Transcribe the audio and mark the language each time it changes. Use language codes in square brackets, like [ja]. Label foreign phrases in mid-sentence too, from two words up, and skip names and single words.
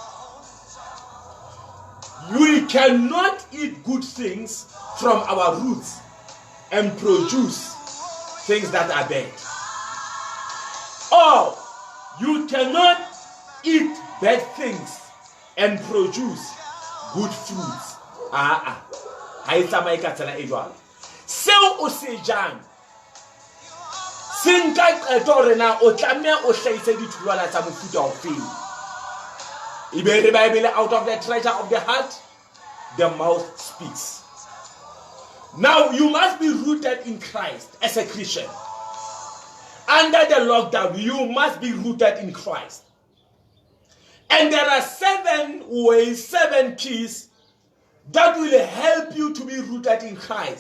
[en] We cannot eat good things from our roots and produce things that are bad. Or you cannot eat bad things and produce good fruits. [st] Ha e tsamaye ka tsela e jwalo. Seo o se jang se nka qeto hore na o tlameha o hlahise ditholwana tsa mofuta ofeng. Ebe re [en] Bible, out of the treasure of the heart the mouth speaks. Now you must be rooted in Christ as a Christian. Under the lockdown, you must be rooted in Christ. And there are 7 ways, 7 keys that will help you to be rooted in Christ.